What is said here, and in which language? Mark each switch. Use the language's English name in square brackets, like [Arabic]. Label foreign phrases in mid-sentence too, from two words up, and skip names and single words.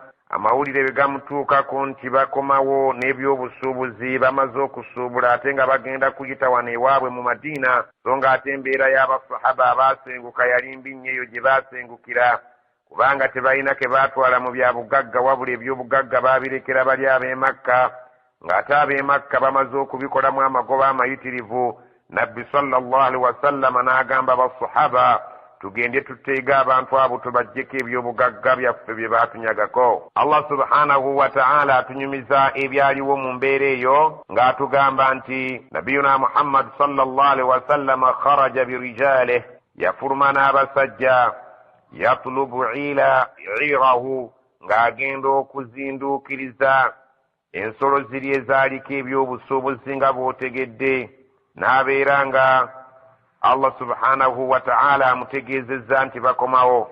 [Ganda] amawulire bwe gamutuukako nti bakomawo n'ebyobusuubuzi bamaze okusuubula ate nga bagenda kuyita wano ewaabwe mu Madina, so nga ate embeera y'abasahaba abaasenguka yali mbi nnyo eyo gye baasengukira, kubanga tebalina ke baatwala mu bya bugagga wabula ebyobugagga baabirekera bali ab'e Makka, ng'ate ab'e Makka bamaze okubikolamu amagoba amayitirivu. Nabbi [Arabic] صلى الله عليه وسلم [Ganda] n'agamba abasahaba tugende tuteega abantu abo tubaggyeko ebyobugagga byaffe bye baatunyagako. Allah [Arabic] سبحانه وتعالى [Ganda] atunyumiza ebyaliwo mu mbeera eyo ng'atugamba nti [Arabic] نبينا محمد صلى الله عليه وسلم خرج برجاله, [Ganda] yafuluma n'abasajja, [Arabic] يطلب عيره [Ganda] ng'agenda okuzinduukiriza ensolo ziri ezaaliko ebyobusuubuzi nga bw'otegedde, n'abeera nga Allah [Arabic] سبحانه وتعالى [Ganda] amutegeezezza nti bakomawo.